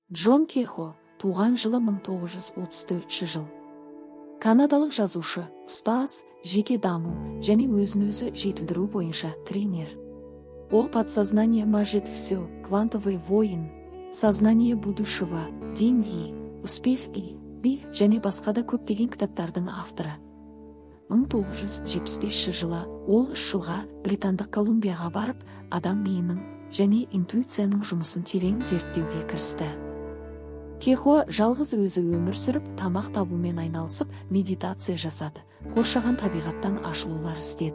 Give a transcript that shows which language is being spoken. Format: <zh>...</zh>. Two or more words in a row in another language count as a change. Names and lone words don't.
<kk>Джон Кехо, туған жылы 1934 жыл. Канадалық жазушы, ұстаз, жеке даму және өзін-өзі жетілдіру бойынша тренер. Ол «Подсознание может все», «Квантовый воин», «Сознание будущего», «Деньги», «Успех и Би» және басқа да көптеген кітаптардың авторы. 1975 жылы ол 3 жылға Британдық Колумбияға барып, адам миының және интуицияның жұмысын терең зерттеуге кірісті. Кехо жалғыз өзі өмір сүріп, тамақ табумен айналысып, медитация жасады, қоршаған табиғаттан ашылулар істеді.</kk>